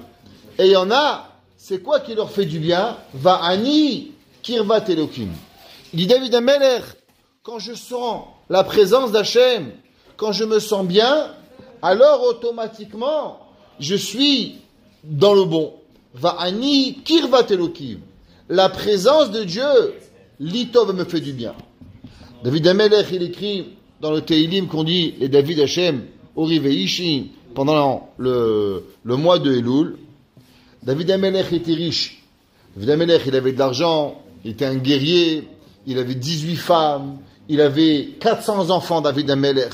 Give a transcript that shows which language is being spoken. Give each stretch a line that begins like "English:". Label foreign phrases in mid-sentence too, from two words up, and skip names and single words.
French: Et il y en a, c'est quoi qui leur fait du bien?
Hebrew: ואני, קרבת אלוהים.
French: Il dit David Amelech, quand je sens la présence d'Hachem, quand je me sens bien, alors automatiquement, je suis dans le bon.
Hebrew: ואני קרבת אלוהים.
French: La présence de Dieu, l'itov me fait du bien. David Amelech, il écrit dans le Tehilim qu'on dit, les David Hashem,
Hebrew: אורי וישעי,
French: pendant le mois de Elul. David Amelech était riche. David Amelech, il avait de l'argent, il était un guerrier, il avait 18 femmes, il avait 400 enfants, David Amelech.